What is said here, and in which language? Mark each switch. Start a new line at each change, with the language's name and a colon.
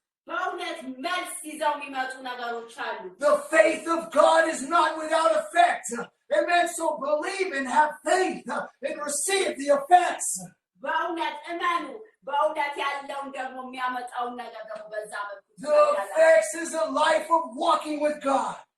Amharic: በእውነት መልስ ይዘው የሚመጡ ነገሮች አሉ
English: The faith of God is not without effect. Amen. So believe and have faith and receive the effects.
Amharic: በእውነት እመኑ በእውነት ያለውን ደግሞ የሚያመጣውን ነገር ደግሞ በዛ
English: The effects is a life of walking with God.